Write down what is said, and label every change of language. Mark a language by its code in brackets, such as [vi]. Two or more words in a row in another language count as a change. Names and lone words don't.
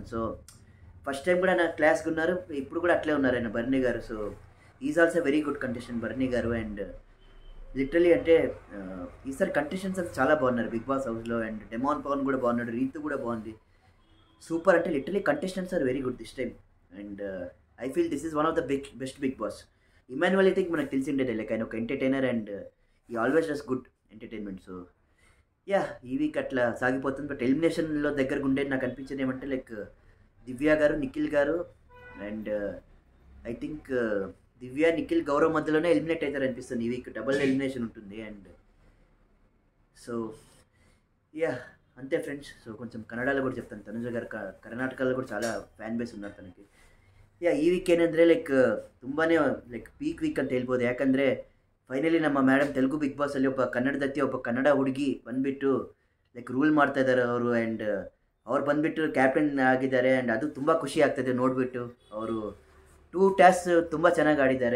[te] సో [en] first time [te] కూడా నా క్లాస్కి ఉన్నారు, ఇప్పుడు కూడా అట్లే ఉన్నారు ఆయన బర్నీ గారు. [en] so is also very good contestant [te] బర్నీ గారు. [en] and literally [te] అంటే ఈసారి కంటెస్టెంట్స్ అంతా చాలా బాగున్నారు బిగ్ బాస్ హౌస్లో. అండ్ డెమాన్ పవన్ కూడా బాగున్నాడు, రీతు కూడా బాగుంది. [en] సూపర్. అంటే literally contestants are very good this time. and I feel this is one of the best Big Boss. [te] ఇమాన్యువల్ అయితే మనకు తెలిసి ఉండేది లైక్ ఆయన ఒక [en] entertainer and he always does good entertainment. so yeah [te] ఈ వీక్ అట్లా సాగిపోతుంది. బట్ ఎలిమినేషన్లో దగ్గరకు ఉండేది నాకు అనిపించేది ఏమంటే లైక్ దివ్య గారు, నిఖిల్ గారు. [en] and I think [te] దివ్య, నిఖిల్, గౌరవ్ మధ్యలోనే ఎలిమినేట్ అవుతారు అనిపిస్తుంది. ఈ వీక్ [en] double elimination [te] ఉంటుంది. [en] and so yeah [te] అంతే ఫ్రెండ్స్. సో కొంచెం కన్నడలో కూడా చెప్తాను. తనుజ గారు కర్ణాటకలో కూడా చాలా [en] fan base [te] ಉన్నారు ತನಗೆ. [kn] ಯಾ ಈ ವೀಕ್ ಏನಂದರೆ ಲೈಕ್ ತುಂಬಾ [en] like peak week [kn] ಅಂತ ಹೇಳ್ಬೋದು. ಯಾಕಂದರೆ ಫೈನಲಿ ನಮ್ಮ ಮೇಡಮ್ ತೆಲುಗು ಬಿಗ್ ಬಾಸಲ್ಲಿ ಒಬ್ಬ ಕನ್ನಡದತ್ತಿ, ಒಬ್ಬ ಕನ್ನಡ ಹುಡುಗಿ ಬಂದುಬಿಟ್ಟು [en] like rule [kn] ಮಾಡ್ತಾ ಇದ್ದಾರೆ ಅವರು. ಆ್ಯಂಡ್ ಅವ್ರು ಬಂದುಬಿಟ್ಟು ಕ್ಯಾಪ್ಟನ್ ಆಗಿದ್ದಾರೆ. ಆ್ಯಂಡ್ ಅದು ತುಂಬ ಖುಷಿ ಆಗ್ತದೆ ನೋಡಿಬಿಟ್ಟು. ಅವರು 2 ಟಾಸ್ಕ್ ತುಂಬ ಚೆನ್ನಾಗಿ ಆಡಿದ್ದಾರೆ.